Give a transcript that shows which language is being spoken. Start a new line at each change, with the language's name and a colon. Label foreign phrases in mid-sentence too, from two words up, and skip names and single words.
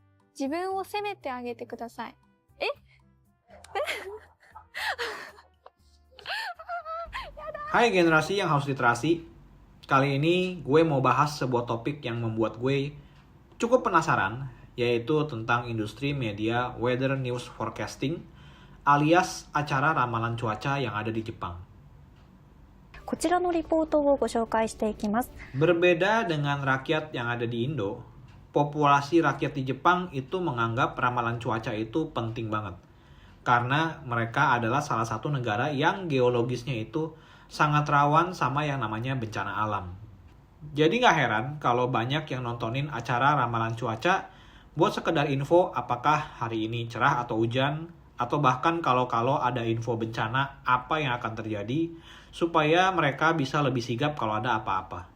Japanese: 自分を責めてあげてください。え
Indonesian: Hai generasi yang haus literasi. Kali ini gue mau bahas sebuah topik yang membuat gue cukup penasaran, yaitu tentang industri media
English: weather news forecasting
Indonesian: alias acara ramalan cuaca yang ada di Jepang.
Japanese: こちらのリポートをご紹介していきます。
Indonesian: Berbeda dengan rakyat yang ada di Indo, populasi rakyat di Jepang itu menganggap ramalan cuaca itu penting banget. Karena mereka adalah salah satu negara yang geologisnya itu sangat rawan sama yang namanya bencana alam. Jadi nggak heran kalau banyak yang nontonin acara ramalan cuaca buat sekedar info apakah hari ini cerah atau hujan, atau bahkan kalau ada info bencana apa yang akan terjadi, supaya mereka bisa lebih sigap kalau ada apa-apa.